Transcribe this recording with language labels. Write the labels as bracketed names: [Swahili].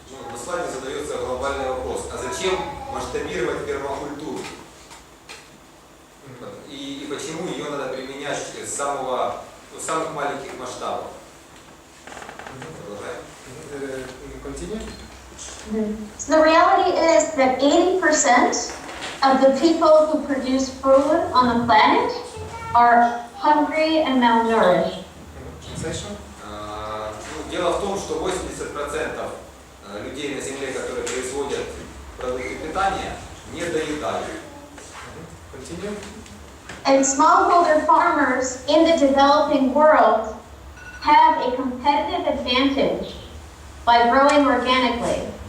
[Russian] На слайде задается глобальный вопрос. А зачем масштабировать пермакультуру? И почему ее надо применять с самых маленьких масштабов? Продолжаем. [English] Continue. So the reality is that 80% of the people who produce food on the planet are hungry and malnourished. Translation. [Russian] Дело в том, что 80% людей на Земле, которые производят продукты питания, не доедают. [English] Continue. And smallholder farmers in the developing world have a competitive advantage by growing organically.